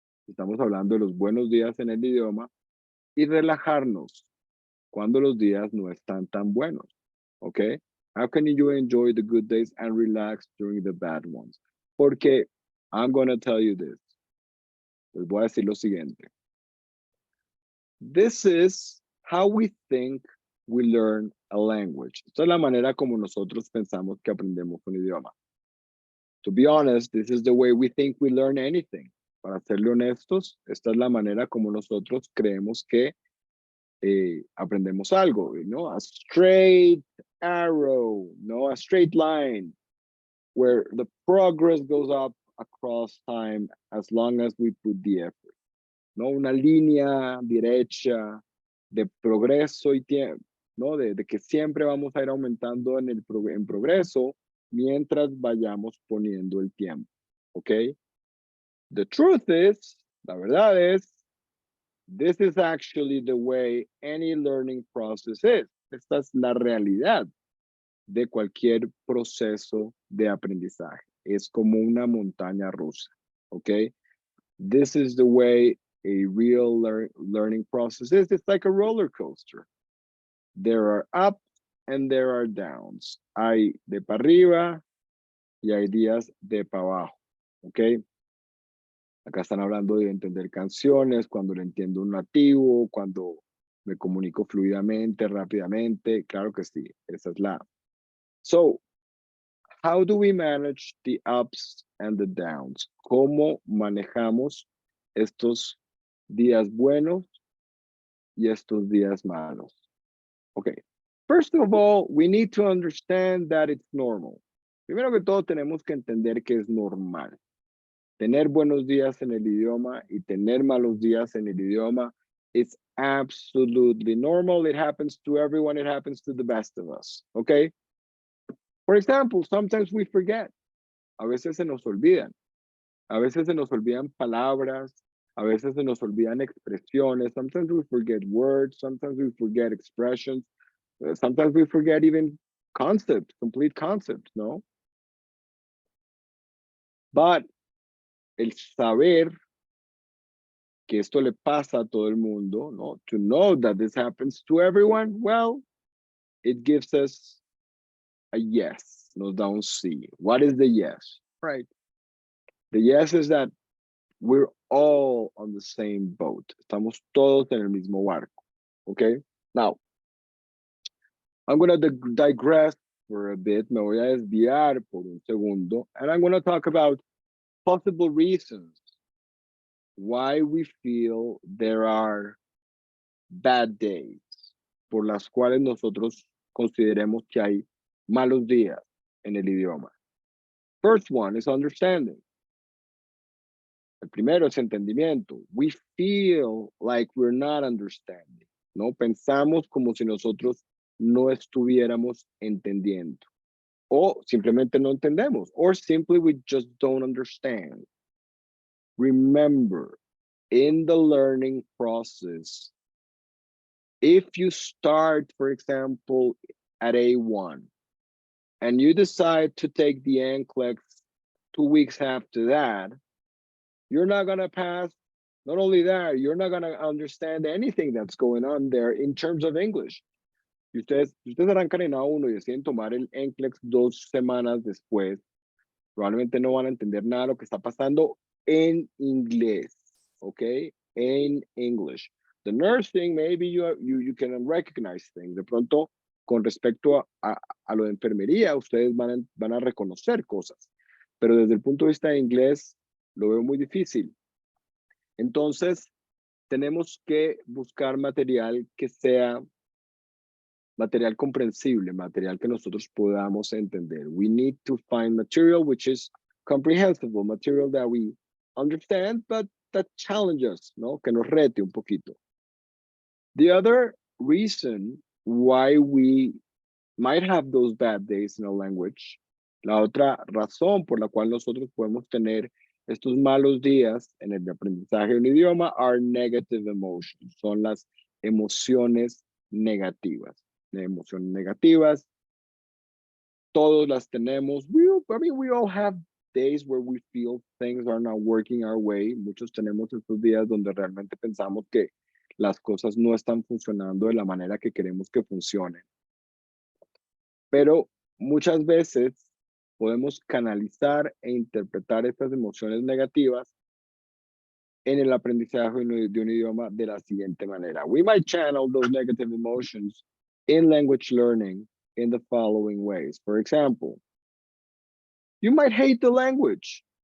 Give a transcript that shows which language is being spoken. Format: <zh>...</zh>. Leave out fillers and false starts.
<es>estamos hablando de los buenos días en el idioma, y relajarnos cuando los días no están tan buenos, ¿ok?</es> <en>How can you enjoy the good days and relax during the bad ones?</en> <es>Porque</es> <en>I'm going to tell you this.</en> <es>Les voy a decir lo siguiente.</es> <en>This is how we think we learn a language.</en> <es>Esta es la manera como nosotros pensamos que aprendemos un idioma.</es> <en>To be honest, this is the way we think we learn anything.</en> <es>Para serle honestos, esta es la manera como nosotros creemos que aprendemos algo, ¿no?</es> <en>A straight arrow, no, a straight line, where the progress goes up across time as long as we put the effort, ¿no?</en> <es>Una línea derecha de progreso y tiempo, ¿no? De que siempre vamos a ir aumentando en progreso mientras vayamos poniendo el tiempo, ¿ok?</es> <en>The truth is,</en> <es>la verdad es,</es> <en>this is actually the way any learning process is.</en> <es>Esta es la realidad de cualquier proceso de aprendizaje. Es como una montaña rusa, ¿ok?</es> <en>This is the way a real learning process is. It's like a roller coaster. There are ups and there are downs.</en> <es>Hay de para arriba y hay días de para abajo, ¿ok? Acá están hablando de entender canciones, cuando lo entiendo un nativo, cuando me comunico fluidamente, rápidamente. Claro que sí, esa es la.</es> <en>So, how do we manage the ups and the downs?</en> <es>¿Cómo manejamos estos días buenos y estos días malos?</es> <en>Okay. First of all, we need to understand that it's normal.</en> <es>Primero que todo, tenemos que entender que es normal. Tener buenos días en el idioma y tener malos días en el idioma</es> <en>is absolutely normal. It happens to everyone. It happens to the best of us. Okay. For example, sometimes we forget.</en> <es>A veces se nos olvidan. A veces se nos olvidan palabras. A veces se nos olvidan expresiones.</es> <en>Sometimes we forget words. Sometimes we forget expressions. Sometimes we forget even concepts, complete concepts, no? But</en> <es>el saber que esto le pasa a todo el mundo, no?</es> <en>To know that this happens to everyone, well, it gives us a yes,</en> <es>nos da un sí.</es> <en>What is the yes? Right. The yes is that we're all on the same boat.</en> <es>Estamos todos en el mismo barco.</es> <en>Okay? Now, I'm going to digress for a bit.</en> <es>Me voy a desviar por un segundo.</es> <en>And I'm going to talk about possible reasons why we feel there are bad days,</en> <es>por las cuales nosotros consideremos que hay malos días en el idioma.</es> <en>First one is understanding.</en> <es>El primero es entendimiento.</es> <en>We feel like we're not understanding, ¿no?</en> <es>Pensamos como si nosotros no estuviéramos entendiendo. O simplemente no entendemos.</es> <en>Or simply we just don't understand. Remember, in the learning process, if you start, for example, at A1, and you decide to take the NCLEX 2 weeks after that, you're not going to pass. Not only that, you're not going to understand anything that's going on there in terms of English.</en> <es>Si ustedes arrancan en A1 y deciden tomar el NCLEX 2 semanas después, probablemente no van a entender nada de lo que está pasando en inglés, ¿ok?</es> <en>In English. The nursing, maybe you can recognize things.</en> <es>De pronto, con respecto a lo de enfermería, ustedes van a reconocer cosas. Pero desde el punto de vista de inglés, lo veo muy difícil. Entonces, tenemos que buscar material que sea material comprensible, material que nosotros podamos entender.</es> <en>We need to find material which is comprehensible, material that we understand, but that challenges, ¿no?</en> <es>Que nos rete un poquito.</es> <en>The other reason why we might have those bad days in a language,</en> <es>la otra razón por la cual nosotros podemos tener estos malos días en el aprendizaje de un idioma</es> <en>are negative emotions,</en> <es>son las emociones negativas. Emociones negativas, todos las tenemos.</es> <en>We all have days where we feel things are not working our way.</en> <es>Muchos tenemos estos días donde realmente pensamos que las cosas no están funcionando de la manera que queremos que funcionen. Pero muchas veces podemos canalizar e interpretar estas emociones negativas en el aprendizaje de un idioma de la siguiente manera.</es> <en>We might channel those negative emotions in language learning in the following ways. For example, you might hate the language.</en>